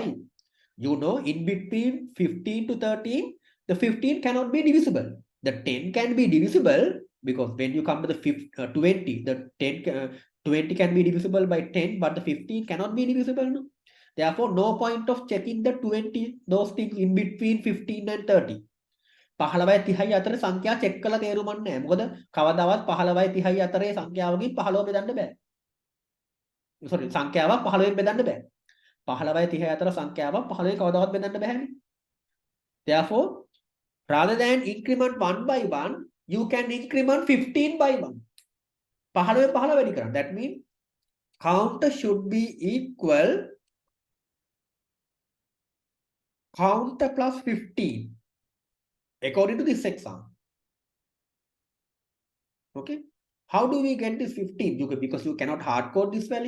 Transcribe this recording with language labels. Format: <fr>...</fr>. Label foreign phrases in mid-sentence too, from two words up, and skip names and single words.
<en>You know, in between 15 to 13, the 15 cannot be divisible. The 10 can be divisible because when you come to the 20, the 20 can be divisible by 10, but the 15 cannot be divisible. No? Therefore, no point of checking the 20, those things in between 15 and 30.</en> <si>15යි 30යි අතර සංඛ්‍යා චෙක් කරලා තේරුමක් නැහැ. මොකද කවදාවත් 15යි 30යි අතරේ සංඛ්‍යාවකින් 15 බෙදන්න බෑ. sorry, සංඛ්‍යාවක් 15ෙන් බෙදන්න බෑ. 15යි 30යි අතර සංඛ්‍යාවක් 15ෙන් කවදාවත් බෙදන්න බෑනේ.</si> <en>Therefore, rather than increment one by one, you can increment 15 by 1.</en> <si>15ෙන් 15 වැඩි කරන්න.</si> <en>That means counter should be equal counter plus 15 according to this example. Okay, how do we get this 15? Because you cannot hard code this value.</en>